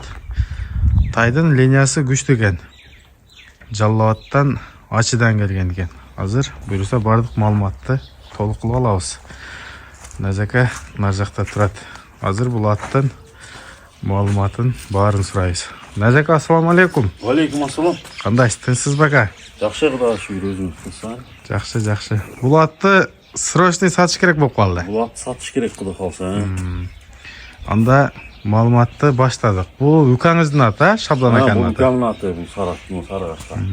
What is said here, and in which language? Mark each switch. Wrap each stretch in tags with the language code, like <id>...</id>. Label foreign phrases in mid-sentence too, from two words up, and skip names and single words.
<ky>Тайдын линиясы күчтүү экен. Жалал Абадтан Ачыдан келген экен. Азыр буюрса бардык маалыматты толук кылып алабыз. Назака нар жакта турат. Азыр бул аттын маалыматын баарын сурайбыз. Назака,</ky> <ar>السلام عليكم. عليكم السلام.</ar> <ky>Кандайсыз, тынчсыз бака? Жакшы, Кудайга шүгүр, өзүңүз кылсаң. Жакшы. Бул атты срочный сатыш керек болуп калды. Бул атты сатыш керек, Кудай калса. Анда маалыматты баштадык. Бул укаңыздын аты, Шабдан аканын аты. Бул укамдын аты, бул Сарыагачта.</ky>